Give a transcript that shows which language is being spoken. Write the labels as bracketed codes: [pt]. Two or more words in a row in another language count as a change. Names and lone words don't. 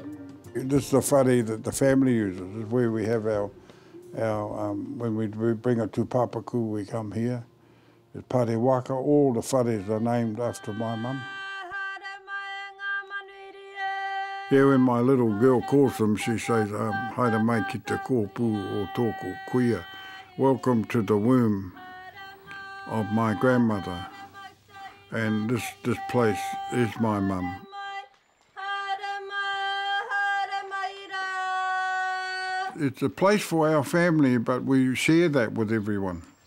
[en] This is the whare that the family uses. This is where we have our when we bring a tūpapaku, we come here. It's Pare Waka, all the whares are named after my mum. Yeah, when my little girl calls them, she says, [mi] haere mai ki te kōpū o tōku kuia. [en] Welcome to the womb of my grandmother. And this place is my mum. It's a place for our family, but we share that with everyone.